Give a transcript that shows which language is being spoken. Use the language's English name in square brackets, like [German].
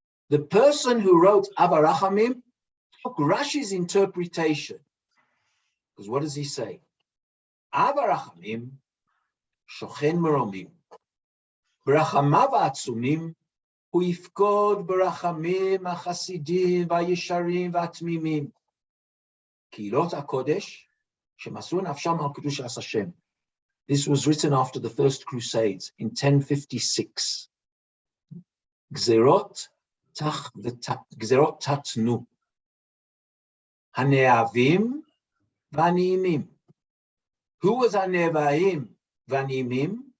[English] The person who wrote Avarachamim took Rashi's interpretation. Because what does he say? [Hebrew] Avarachamim shochen meromim. Brachamav atzumim hu yifkod ברחמים החסידים והישרים והתמימים. קהילות הקודש שמסרו נפשם על קדושת השם. [English] This was written after the First Crusades in 1056. [Hebrew] Gzerot tatnu. Haneavim v'aniimim. [English] Who was [Hebrew] Haneavim v'aniimim?